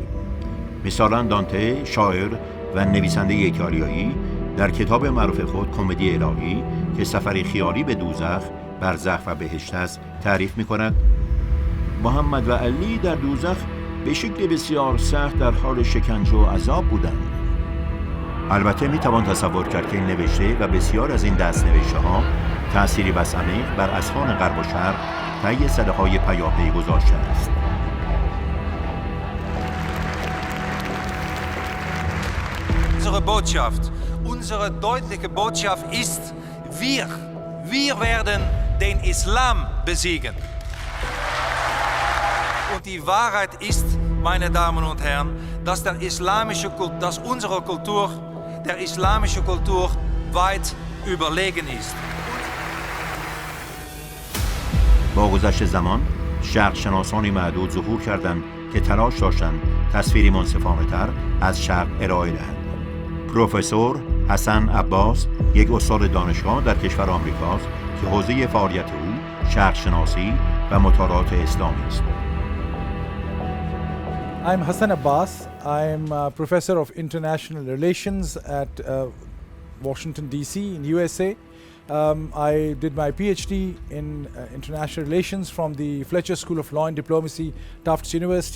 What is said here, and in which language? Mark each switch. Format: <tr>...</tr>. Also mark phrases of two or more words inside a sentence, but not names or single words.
<fa>مثلا دانته، شاعر و نویسنده ایتالیایی، در کتاب معروف خود کمدی الهی که سفری خیالی به دوزخ، برزخ و بهشت است، تعریف می‌کند: محمد و علی در دوزخ به شکل بسیار سخت در حال شکنجه و عذاب بودند. البته می‌توان تصور کرد که این نوشته و بسیار از این دست‌نوشته‌ها تأثیری بس عمیق بر اذهان غرب و شرق طی سده‌های پیاپی گذاشته است.</fa> <de>Unsere Botschaft, unsere deutliche Botschaft ist, wir werden den Islam besiegen. Und die Wahrheit ist, meine Damen und Herren, dass dass unsere Kultur der islamischen Kultur weit überlegen ist.</de> <fa>با گذشت زمان، شرق شناسانی معدود ظهور کردند که تلاش داشتند تصویری منصفانه‌تر از شرق ارائه دهند. پروفسور حسن عباس یک استاد دانشگاه در کشور آمریکاست که حوزه فعالیت او شرق شناسی و مطالعات اسلامی است.</fa> <en>I'm Hassan Abbas. I'm a professor of international relations at Washington DC in USA. I did my PhD in international relations from the Fletcher School of Law and Diplomacy, Tufts University.</en>